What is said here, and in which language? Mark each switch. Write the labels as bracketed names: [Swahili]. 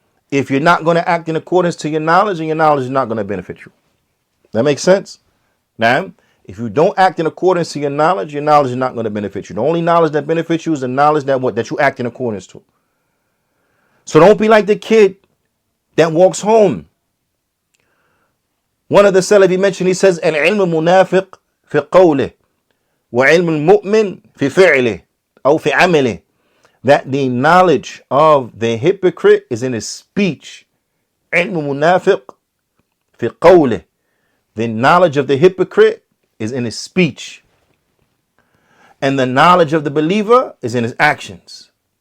[English] If you're not going to act in accordance to your knowledge, then your knowledge is not going to benefit you. That makes sense? Now, if you don't act in accordance to your knowledge is not going to benefit you. The only knowledge that benefits you is the knowledge that you act in accordance to. So don't be like the kid that walks home. One of the Salaf, he mentioned, he says, [Arabic] العلم منافق في قوله وعلم المؤمن في فعله أو في عمله. [English] That the knowledge of the hypocrite is in his speech. [Arabic] علم منافق في قوله. [English] The knowledge of the hypocrite is in his speech. And the knowledge of the believer is in his actions.